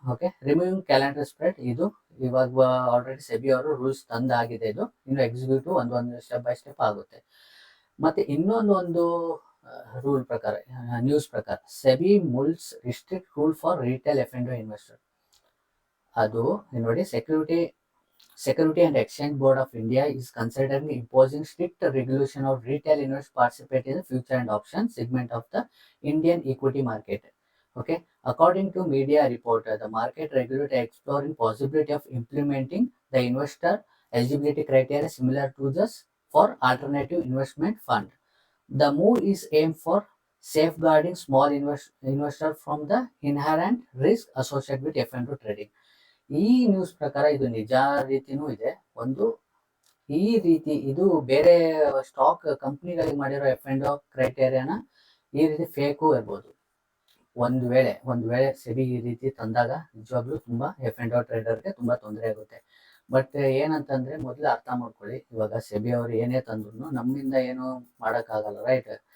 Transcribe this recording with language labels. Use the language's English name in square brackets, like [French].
[Kannada] Okay, removing calendar spread, ಇದು ಇವಾಗ already SEBI ಅವರು ರೂಲ್ಸ್ ತಂದಾಗಿದೆ. ಇದು ಇನ್ನು ಎಕ್ಸಿಕ್ಯೂಟಿವ್ ಒಂದೊಂದು ಸ್ಟೆಪ್ ಬೈ ಸ್ಟೆಪ್ ಆಗುತ್ತೆ. ಮತ್ತೆ ಇನ್ನೊಂದು ರೂಲ್ ಪ್ರಕಾರ, ನ್ಯೂಸ್ ಪ್ರಕಾರ, [English] SEBI mulls restrict rule for retail F and investor. [Kannada] ಅದು ನೋಡಿ, [English] Security and Exchange Board of India is considering imposing strict regulation of retail investors participate in the future and option segment of the Indian equity market. Okay, according to media report, the market regulator exploring possibility of implementing the investor eligibility criteria similar to this for alternative investment fund. The move is aimed for safeguarding small investor from the inherent risk associated with F&O trading. [Kannada] ಈ news ಪ್ರಕಾರ ಇದು ನಿಜ ರೀತಿನೂ ಇದೆ. ಈ ರೀತಿ ಇದು ಬೇರೆ stock ಕಂಪ್ನಿಗಳಿಗೆ ಮಾಡಿರೋ ಎಫ್ ಅಂಡ್ ಕ್ರೈಟೇರಿಯಾನ ಈ ರೀತಿ ಫೇಕು ಇರ್ಬೋದು. ಒಂದು ವೇಳೆ ಸೆಬಿ ಈ ರೀತಿ ತಂದಾಗ ನಿಜವಾಗ್ಲೂ ತುಂಬ F&O ಟ್ರೇಡರ್ಗೆ ತುಂಬ ತೊಂದರೆ ಆಗುತ್ತೆ. ಬಟ್ ಏನಂತಂದ್ರೆ ಮೊದಲು ಅರ್ಥ ಮಾಡ್ಕೊಳ್ಳಿ, ಇವಾಗ ಸೆಬಿ ಅವರು ಏನೇ ತಂದ್ರು ನಮ್ಮಿಂದ ಏನು ಮಾಡೋಕ್ಕಾಗಲ್ಲ, ರೈಟ್?